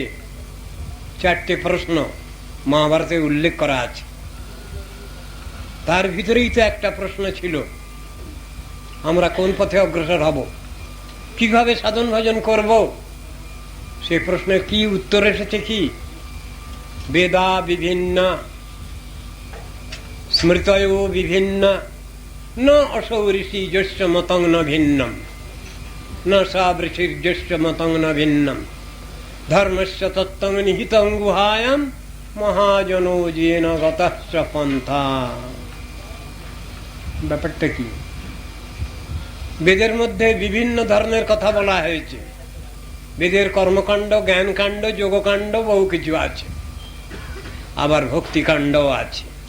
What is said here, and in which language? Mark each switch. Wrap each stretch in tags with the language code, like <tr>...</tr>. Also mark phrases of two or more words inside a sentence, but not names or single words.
<bn>4টে প্রশ্ন মহাভারতে উল্লেখ করা আছে। তার ভিতরেই তো একটা প্রশ্ন ছিল, আমরা কোন পথে অগ্রসর হব, কিভাবে সাধন ভজন করব। সে প্রশ্নের কি উত্তর এসেছে? কি?</bn> <sa>বেদা বিভিন্ন স্মৃতয় বিভিন্ন ন অসৌ ঋষি জ্যেষ্ঠ মতং ন ভিন্নম ন সা ঋষির জ্যেষ্ঠ মতং ন ভিন্নম ধর্মস্য তত্ত্বং নিহিতং গুহায়াম মহাজনো যেন গতশ্চ পন্থা।</sa> <bn>ব্যাপারটা কি? বেদের মধ্যে বিভিন্ন ধর্মের কথা বলা হয়েছে। বেদের কর্মকাণ্ড, জ্ঞানকাণ্ড, যোগকাণ্ড বহু কিছু আছে, আবার ভক্তিকাণ্ডও আছে।</bn>